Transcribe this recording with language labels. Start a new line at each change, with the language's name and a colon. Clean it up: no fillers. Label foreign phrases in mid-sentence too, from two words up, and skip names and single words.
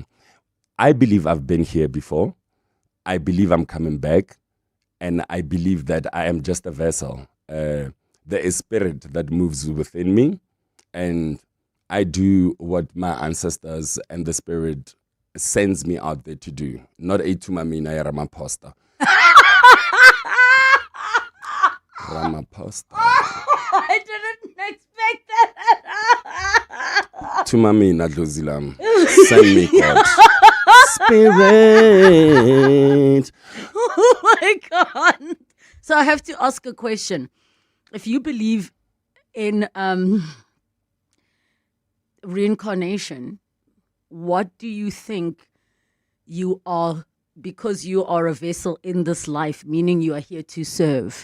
English: I believe I've been here before. I believe I'm coming back. And I believe that I am just a vessel. There is spirit that moves within me. And I do what my ancestors and the spirit sends me out there to do. Not a
Zulu: tumamina ya Ramaphosa.
English: Ramaphosa. I didn't expect that.
Zulu: Tumamina Dlozilam.
English: Send me God. Spirit. Oh my God. So I have to ask a question. If you believe in reincarnation, what do you think you are, because you are a vessel in this life, meaning you are here to serve?